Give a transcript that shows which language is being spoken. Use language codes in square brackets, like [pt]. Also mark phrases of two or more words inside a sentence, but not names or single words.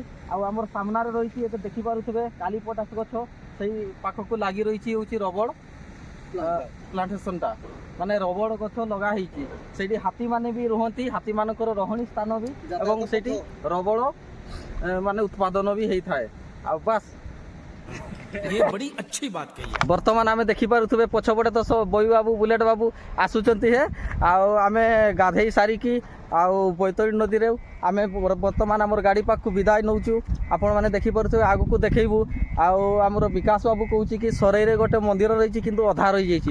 [or] ଆଉ ଆମର ସାମ୍ନାରେ ରହିଛି ଏବେ ଦେଖିପାରୁଥିବେ କାଲିପଟାସ ଗଛ। ସେଇ ପାଖକୁ ଲାଗି ରହିଛି ହେଉଛି ରବର ପ୍ଲାଣ୍ଟେସନଟା। ମାନେ ରବର ଗଛ ଲଗା ହେଇଛି। ସେଇଠି ହାତୀମାନେ ବି ରୁହନ୍ତି। ହାତୀମାନଙ୍କର ରହଣୀ ସ୍ଥାନ ବି ଏବଂ ସେଇଠି ରବର ମାନେ ଉତ୍ପାଦନ ବି ହେଇଥାଏ। ଆଉ ବାସ୍ [hi] ये बड़ी अच्छी बात कही है। [or] ବର୍ତ୍ତମାନ ଆମେ ଦେଖିପାରୁଥିବେ ପଛପଟେ ତ ବଇ ବାବୁ ବୁଲେଟ୍ ବାବୁ ଆସୁଛନ୍ତି। ଆଉ ଆମେ ଗାଧେଇ ସାରିକି ଆଉ ବୈତରଣୀ ନଦୀରେ ଆମେ ବର୍ତ୍ତମାନ ଆମର ଗାଡ଼ି ପାଖକୁ ବିଦାୟ ନେଉଛୁ। ଆପଣମାନେ ଦେଖିପାରୁଥିବେ ଆଗକୁ ଦେଖେଇବୁ। ଆଉ ଆମର ବିକାଶ ବାବୁ କହୁଛି କି ସରେଇରେ ଗୋଟେ ମନ୍ଦିର ରହିଛି କିନ୍ତୁ ଅଧା ରହିଯାଇଛି।